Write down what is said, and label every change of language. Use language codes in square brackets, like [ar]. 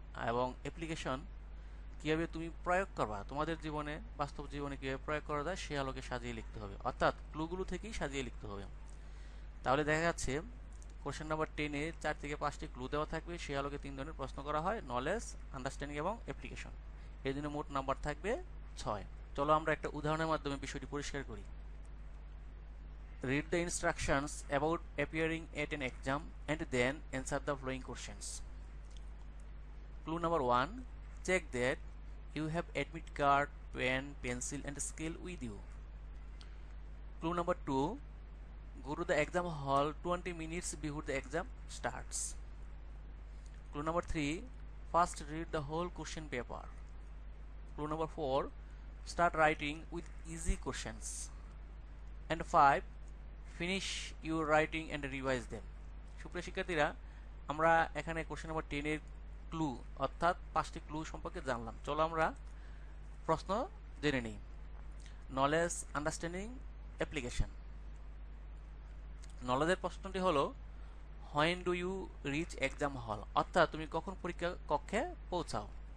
[bn] এবং অ্যাপ্লিকেশন কীভাবে তুমি প্রয়োগ করবা, তোমাদের জীবনে, বাস্তব জীবনে কীভাবে প্রয়োগ করা যায় সে আলোকে সাজিয়ে লিখতে হবে, অর্থাৎ ক্লুগুলো থেকেই সাজিয়ে লিখতে হবে। তাহলে দেখা যাচ্ছে কোশ্চেন নাম্বার 10-এ 4 থেকে 5টি ক্লু দেওয়া থাকবে, সে আলোকে 3 ধরনের প্রশ্ন করা হয়, নলেজ, আন্ডারস্ট্যান্ডিং এবং অ্যাপ্লিকেশন। এই জন্য মোট নাম্বার থাকবে 6। চলো আমরা একটা উদাহরণের মাধ্যমে বিষয়টি পরিষ্কার করি। [en] Read the instructions about appearing at an exam and then answer the following questions. Clue number 1. Check that you have admit card, pen, pencil and scale with you. Clue number 2. Go to the exam hall 20 minutes before the exam starts. Clue number 3. First read the whole question paper. Clue number 4. Start writing with easy questions. And 5. Finish your writing and revise them. [bn] সুপ্রিয় শিক্ষার্থীরা, আমরা এখানে question number 10-এর clue অর্থাৎ 5টি clue সম্পর্কে জানলাম। চলো আমরা প্রশ্ন জেনে নিই। Knowledge, understanding, application. নলেজের প্রশ্নটি হলো, [en] when do you reach exam hall, [bn] অর্থাৎ তুমি কখন পরীক্ষা কক্ষে পৌঁছাও।